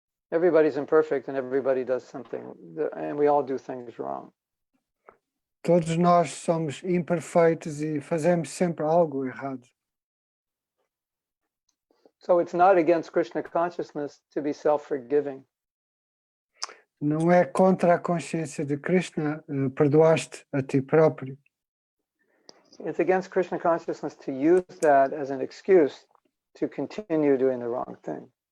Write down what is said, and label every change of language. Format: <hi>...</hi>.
<en>Everybody's imperfect and everybody does something, and we all do things wrong.</en> <pt>Todos nós somos imperfeitos e fazemos sempre algo errado.</pt> <en>So it's not against Krishna consciousness to be self-forgiving.</en> <pt>Não é contra a consciência de Krishna perdoar-te a ti próprio.</pt> <en>It's against Krishna consciousness to use that as an excuse to continue doing the wrong thing.</en>